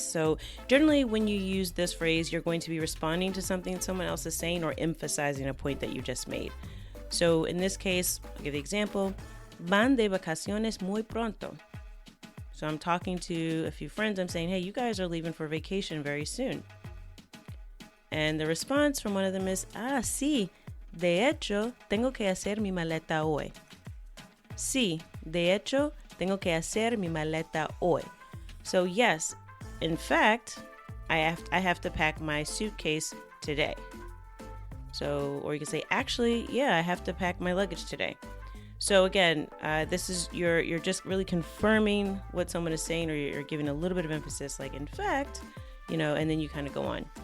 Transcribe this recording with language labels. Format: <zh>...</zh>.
<en>So generally when you use this phrase, you're going to be responding to something someone else is saying or emphasizing a point that you just made. So in this case, I'll give the example,</en> <es>van de vacaciones muy pronto.</es> <en>So I'm talking to a few friends. I'm saying, hey, you guys are leaving for vacation very soon. And the response from one of them is,</en> <es>sí, de hecho, tengo que hacer mi maleta hoy. Sí, de hecho, tengo que hacer mi maleta hoy.</es> <en>So yes, in fact, I have to pack my suitcase today. So, or you can say, actually, yeah, I have to pack my luggage today. So again, this is you're just really confirming what someone is saying, or you're giving a little bit of emphasis, like in fact, and then you kind of go on.</en>